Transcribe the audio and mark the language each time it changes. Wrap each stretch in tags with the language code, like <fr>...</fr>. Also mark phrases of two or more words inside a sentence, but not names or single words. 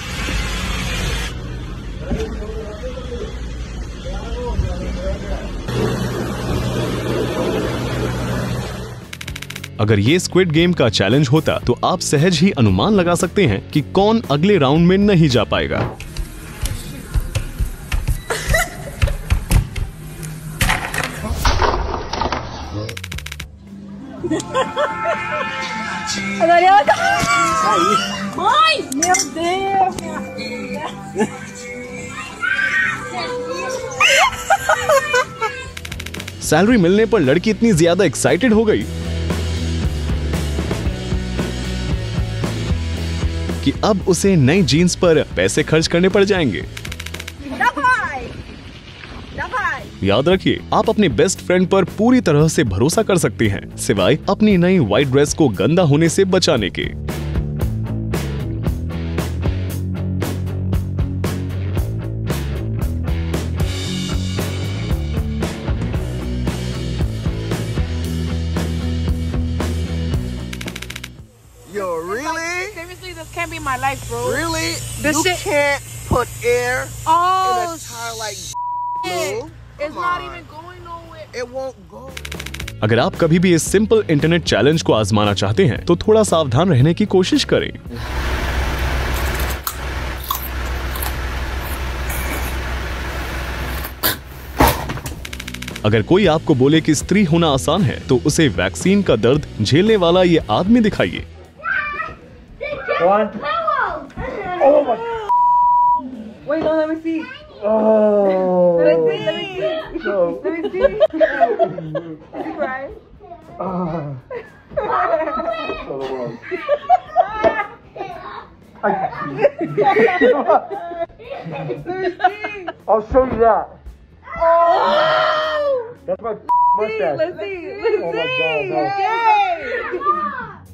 <hi>अगर ये स्क्विड गेम का चैलेंज होता तो आप सहज ही अनुमान लगा सकते हैं कि कौन अगले राउंड में नहीं जा पाएगा।</hi> <pt>Mãe! Meu Deus, minha filha!</pt> <hi>सैलरी मिलने पर लड़की इतनी ज्यादा एक्साइटेड हो गई कि अब उसे नई जीन्स पर पैसे खर्च करने पड़ जाएंगे। याद रखिए, आप अपने</hi> <en>best friend</en> <hi>पर पूरी तरह से भरोसा कर सकते हैं, सिवाय अपनी नई</hi> <en>white dress</en> <hi>को गंदा होने से बचाने के।</hi> <en>Yo, really? Seriously, this can't be my life, bro. Really? This You shit- can't put air in a Oh, tire like shit. blue. It's not even going nowhere. It won't go.</en> <hi>अगर आप कभी भी इस</hi> <en>simple internet challenge</en> <hi>को आजमाना चाहते हैं तो थोड़ा सावधान रहने की कोशिश करें। अगर कोई आपको बोले कि स्त्री होना आसान है तो उसे वैक्सीन का दर्द झेलने वाला ये आदमी दिखाइए।</hi> <en>One. Oh my. Wait, no, let me see. Oh. Let me see. Let me see. No. Let me see. Is he crying? So the world. I'll show you that. Oh! That's my mustache. Let's see. Let's Oh my see. God, no. Yay!</en>